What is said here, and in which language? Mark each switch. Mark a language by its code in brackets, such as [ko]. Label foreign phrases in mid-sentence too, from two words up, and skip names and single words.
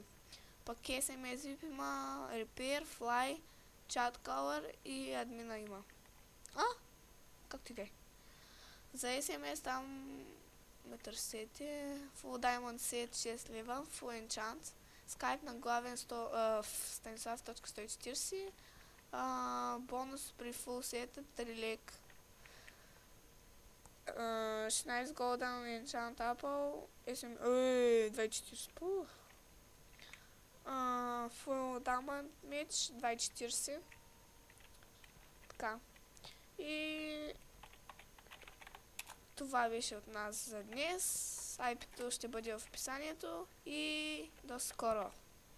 [en] Пък SMS VIP има Repair, Fly, Chat Caller [bg] и админа има. Както и да е. За SMS там ме търсете. [en] Full Diamond Set 6 лева, Full Enchant. Skype [bg] на главен [en] Станислав.140. [bg] Бонус при [en] Full Set [bg] 3 лек. [en] 16 Golden Enchant Apple. 240. Full Diamond Mage 240. [bg] Така. И това беше от нас за днес. IP-то ще бъде в описанието и до скоро!